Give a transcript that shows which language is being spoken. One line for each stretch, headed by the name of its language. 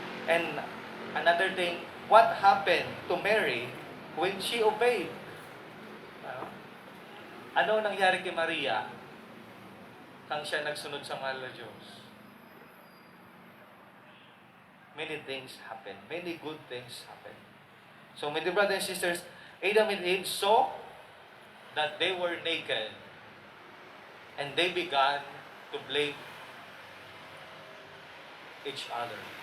English: And another thing, what happened to Mary when she obeyed?
Filipino: Ano ang nangyari kay Maria kang siya nagsunod sa mahal na Diyos?
English: Many things happen. Many good things happen. So, my dear brothers and sisters, Adam and Eve saw that they were naked, and they began to blame each other.